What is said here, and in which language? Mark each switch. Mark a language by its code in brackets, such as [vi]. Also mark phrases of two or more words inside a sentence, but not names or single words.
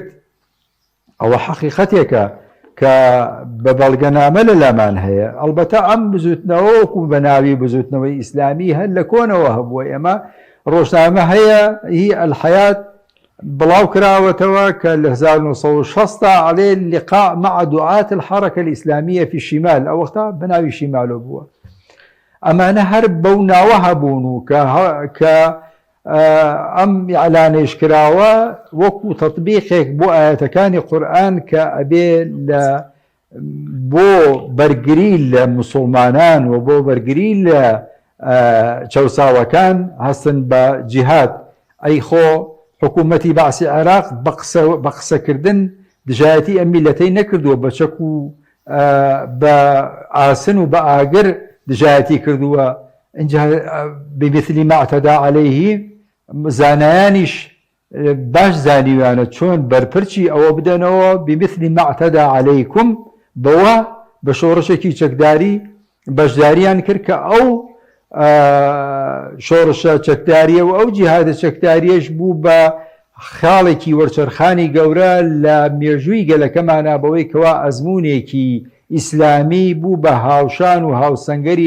[ckb] ئەوە حەقیقەتێکە کە بە بەڵگەنامە لە لامان هەیە. ئەلبەتە ئەم بزوتنەوەکو بە ناوی بزوتنەوەی ئیسلامی هەر لە کۆنەوە هەبووە. ئێمە ڕۆژنامە هەیە هی ئەلحەیات بڵاو کراوەتەوە کە لە 1960 [ar] عليه اللقاء مع دعاة الحركة الإسلامية في الشمال [ckb] ئەو وەختا بە ناوی شیمالۆ بووە. ئەمانە هەر بەو ناوە هەبوون و کە ئەم ئیعلانەیش کراوە وەکو تەطبیقێک بۆ ئاەتەکانی قورئان کە ئەبێ بۆ بەرگری لە موسڵمانان و بۆ بەرگری لە چەوساوەکان هەستن بە جیهاد. ئەی خۆ حکوومەتی باسی عێراق بە قسەکردن دژایەتی ئەم میلەتەی نەکردووە، بە چەک و بە ئاسن و بە ئاگر دژایەتی کردووە. اینجا [ar] بمثلی ما اعتدى عليه [ckb] زانایانیش باش زانیوانە چۆن بەرپرچی ئەوە بدەنەوە [ar] بمثلی ما اعتدى عليكم [ckb] بەوە بە شۆڕشێکی چەکداری بەشداریان کرد کە ئەو شۆڕشە چەکداریە و ئەو جیهادە چەکداریەش بوو بە خاڵێکی وەرچەرخانی گەورە لە مێژووی گەلەکەمانە بەوەی کەوا ئەزمونێکی ئیسلامی بوو بە هاوشان و هاوسەنگەری